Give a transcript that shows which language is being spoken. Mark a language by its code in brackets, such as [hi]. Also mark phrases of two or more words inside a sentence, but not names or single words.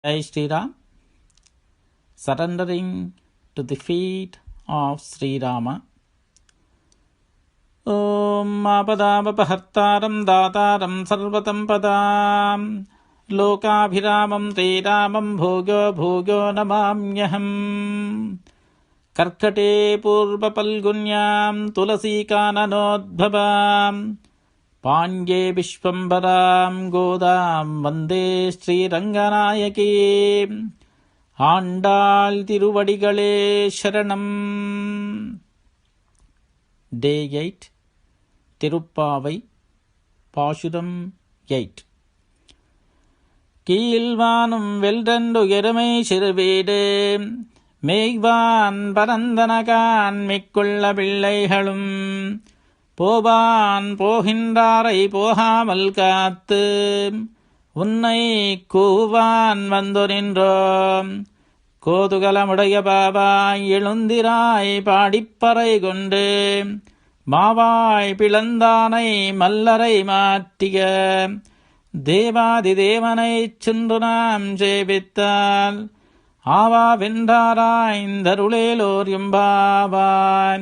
[hi] जय श्री राम, [en] surrendering to the feet of Sri Rama. [sa] ॐ आपदामपहर्तारं दातारं सर्वसम्पदम् लोकाभिरामं श्रीरामं भोगो भोगो नमाम्यहम् कर्कटे पूर्व फल्गुन्यां तुलसीकाननोद्भवाम् पाण्ये विश्वम्भरां गोदां वन्दे श्री रङ्गनायकी [ta] ஆண்டாள் திருவடிகளே சரணம். [en] Day 8 Tirupavai Pashuram 8. [ta] கீழ்வானும் வெல்றென்று எருமை சிறுவீடு மேய்வான் பரந்தனகான் மிக்குள்ள பிள்ளைகளும் போவான் போகின்றாரை போகாமல் காத்து உன்னை கூவான் வந்து நின்றோம் கோதுகலமுடைய பாவாய் எழுந்திராய் பாடிப்பறை கொண்டு மாவாய் பிளந்தானை மல்லரை மாற்றிய தேவாதி தேவனைச் சென்று நாம் சேவித்தால் ஆவா வென்றாராய்ந்தருளேலோர் எம்பாவான்.